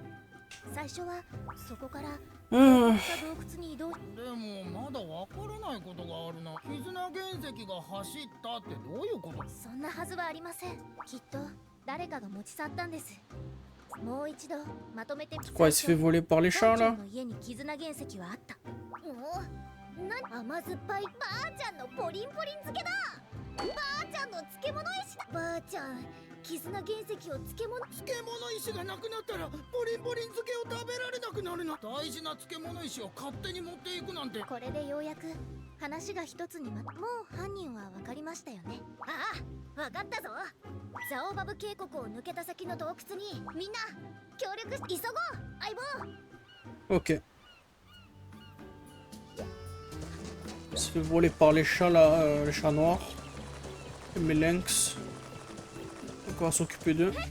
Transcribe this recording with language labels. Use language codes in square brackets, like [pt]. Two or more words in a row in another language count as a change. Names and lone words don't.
[ja] 最初はそこから洞窟に移動。でもまだわからないことがあるな。絆原石が走ったってどういうこと？そんなはずはありません。きっと誰かが持ち去ったんです。もう一度まとめて。 [fr] Quoi, il se fait voler par les chats là? [ja] の家に絆原石はあった。甘酸っぱいばあちゃんのポリンポリン漬けだ。ばあちゃんの漬物石だ。ばあちゃん、絆原石を漬物石がなくなったらポリンポリン漬けを食べられなくなるな。大事な漬物石を勝手に持っていくなんて。これでようやく話が一つにもう犯人は分かりましたよね。ああ、分かったぞ。ザオバブ渓谷を抜けた先の洞窟にみんな協力して急ごう、相棒。 [fr] Ok. Il se fait voler par les chats là, les chats noirs. Et mes lynx. Donc on va s'occuper d'eux.